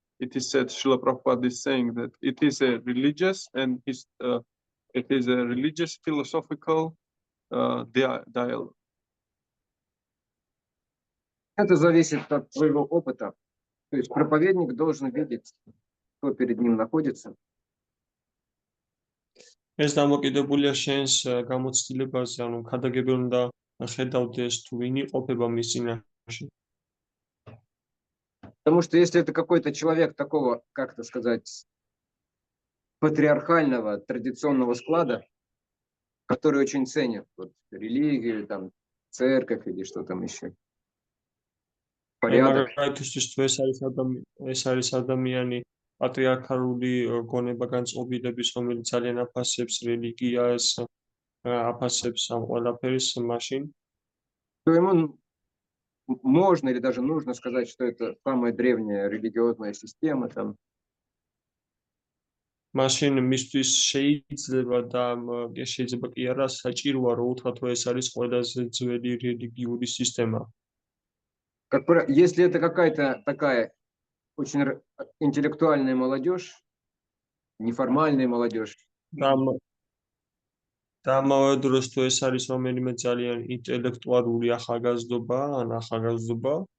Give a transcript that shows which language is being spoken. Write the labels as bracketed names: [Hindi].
[English] It is said, Srila Prabhupada is saying that it is a religious and it is a religious philosophical dialogue. [Russian] Это зависит от твоего опыта. То есть проповедник должен видеть, кто перед ним находится. [Georgian] ეს დამოკიდებულია შენს გამოცდილებაზე, ანუ ქადაგებელ უნდა ხედავდეს თუ ვინ იყოფება მის წინაშე. [Russian] Потому что если это какой-то человек такого, как это сказать, патриархального, традиционного склада, который очень ценит вот, религию, там, церковь или что там еще, порядок. [Georgian] მაგალითისთვის თუ ეს არის ადამიანი პატრიარქალური გონება განწყობილების, რომელიც ძალიან აფასებს რელიგიას, აფასებს ამ ყველაფერს, მაშინ [Russian] То ему можно или даже нужно сказать, что это самая древняя религиозная система. Там. [Georgian] მაშინ მისთვის შეიძლება და შეიძლება კი არა საჭიროა რომ უთხრათ რომ ეს არის ყველაზე ძველი რელიგიური სისტემა. [Russian] Если это какая-то такая очень интеллектуальная молодежь, неформальная молодежь, [Georgian] და ამავე დროს თუ ეს არის რომელიმე ძალიან ინტელექტუალური ახალგაზრდობა, ან ახალგაზრდობა,